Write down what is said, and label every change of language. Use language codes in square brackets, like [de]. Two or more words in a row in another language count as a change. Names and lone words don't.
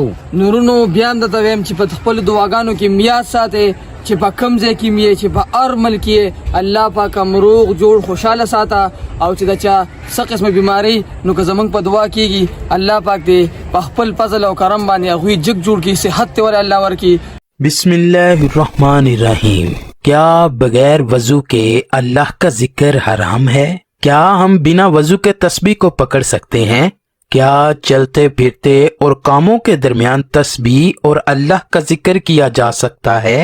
[ps] نورونو بیا هم درته وایم چې په خپلو دعاګانو کې میاد ساتئ چې په کم ځای کې مې چې په هر ملک کې الله پاک روغ جوړ خوشحاله ساته او چې د چا څه قسمه بیماری نو که زمونږ په دعا کېږي الله پاک دې په خپل فضل او کرم باندې هغوی جګ جوړ کړي صحت ته ولې الله ورکړي [ar] بسم اللہ الرحمن الرحیم [ur] کیا بغیر وضو کے اللہ کا ذکر حرام ہے؟ کیا ہم بنا وضو کے تسبیح کو پکڑ سکتے ہیں؟ کیا چلتے پھرتے اور کاموں کے درمیان تسبیح اور اللہ کا ذکر کیا جا سکتا ہے؟